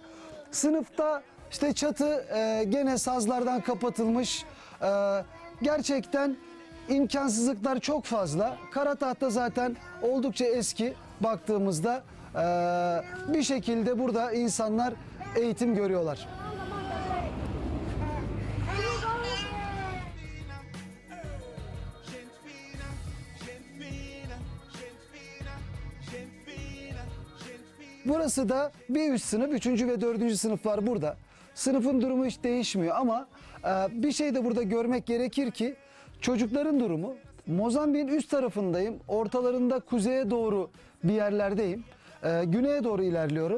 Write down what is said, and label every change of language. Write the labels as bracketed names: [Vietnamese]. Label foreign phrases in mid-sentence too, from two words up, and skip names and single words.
[Turkish] Sınıfta işte çatı gene sazlardan kapatılmış. Gerçekten imkansızlıklar çok fazla. Kara tahta zaten oldukça eski baktığımızda. Bir şekilde burada insanlar eğitim görüyorlar. [Portuguese] gente fina, gente fina, gente fina, gente fina, gente fina. [Turkish] Burası da bir üst sınıf, 3. ve 4. sınıflar burada. Sınıfın durumu hiç değişmiyor ama bir şey de burada görmek gerekir ki çocukların durumu, Mozambik'in üst tarafındayım, ortalarında kuzeye doğru bir yerlerdeyim, güneye doğru ilerliyorum.